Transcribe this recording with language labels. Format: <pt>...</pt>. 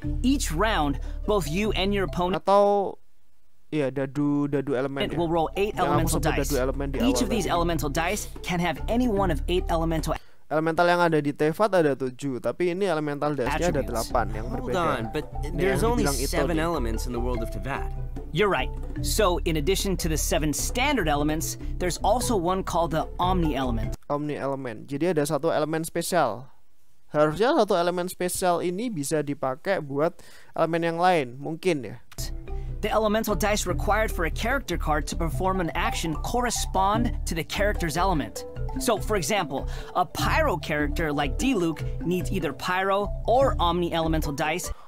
<en>Each round, both you and your opponent</en> <id>atau dadu elemen</id> <en>will roll 8 elemental dice. Each of these elemental dice can have any one of 8 elemental.</en> <id>Elemental yang ada di Teyvat ada 7, tapi ini elemental dice-nya ada 8 yang berbeda.</id> <en>Hold on, but there's only 7 elements in the world of Teyvat. You're right. So, in addition to the 7 standard elements, there's also one called the Omni element.</en> <id>Omni element. Jadi ada satu elemen spesial. Harusnya satu elemen spesial ini bisa dipakai buat elemen yang lain, mungkin ya.</id> <en>The elemental dice required for a character card to perform an action correspond to the character's element. So, for example, a Pyro character like Diluc needs either Pyro or Omni elemental dice.</en>